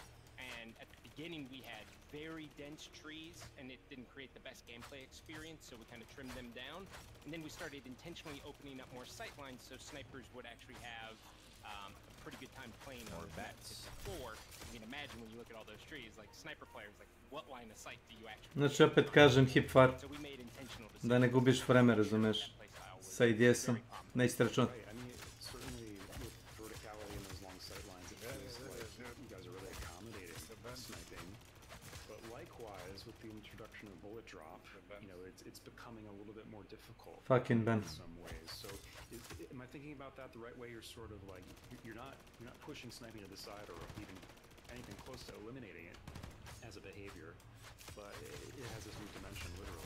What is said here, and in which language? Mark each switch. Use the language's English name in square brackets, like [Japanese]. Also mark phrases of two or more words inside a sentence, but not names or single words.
[English] And at the beginning, we had very dense trees, and it didn't create the best gameplay experience, so we kind of trimmed them down. And then we started intentionally opening up more sight lines, so snipers would actually have a pretty good time playing on bats. Before, you can imagine when you look at all those trees, like sniper players, like what line of sight do you actually? [Serbian] Znači opet kažem hipfar, da ne gubiš vreme, razumeš, sa IDS-om, nećete računati. [English] With the introduction of bullet drop, you know, it's becoming a little bit more difficult. Fucking Ben. In some ways. So, am I thinking about that the right way? You're sort of like you're not pushing sniping to the side or even anything close to eliminating it as a behavior, but it has this new dimension, literally.